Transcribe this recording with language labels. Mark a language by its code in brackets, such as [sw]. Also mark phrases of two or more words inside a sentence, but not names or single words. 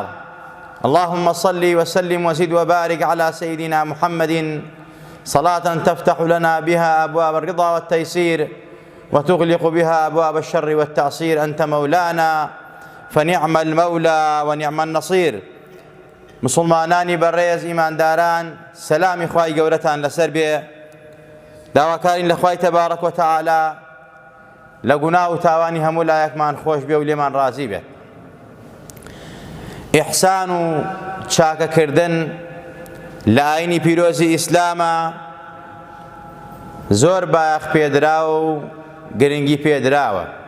[ar] اللهم صل وسلم وزد وبارك على سيدنا محمد صلاة تفتح لنا بها أبواب الرضا والتيسير وتغلق بها أبواب الشر والتعصير. أنت مولانا فنعم المولى ونعم النصير. [ckb] مسلمانانی بەڕێز ئیمانداران، سەلامی خوای گەورەتان لەسەر بێ. داواکارین لە خوای [ar] تەبارەک و تەعالا [ckb] لە گوناه و تاوانی هەموو لایەکمان خۆش بێ و لێمان ڕازی بێت. ئیحسان و چاکەکردن لە ئاینی پیرۆزی ئیسلامە زۆر بایەخ پێدراوە و گرنگی پێدراوە.